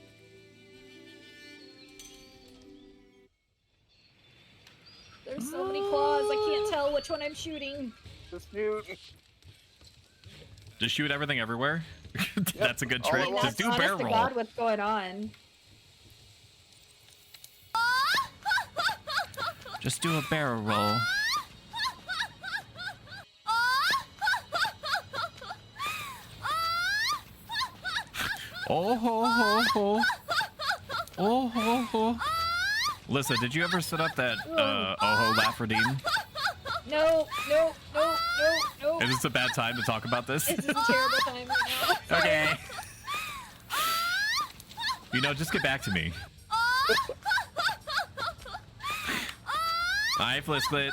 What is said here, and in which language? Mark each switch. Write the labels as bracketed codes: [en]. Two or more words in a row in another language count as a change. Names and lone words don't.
[en] There's so many claws, I can't tell which one I'm shooting. Just shoot. Just shoot everything everywhere. That's a good trick. Just do barrel roll. God, what's going on? Just do a barrel roll. Oh ho ho ho. Oh ho ho. Lisa, did you ever set up that Oho Laphrodine? No. Is this a bad time to talk about this? This is a terrible time right now. Okay. You know, just get back to me. Hi, Flisklet.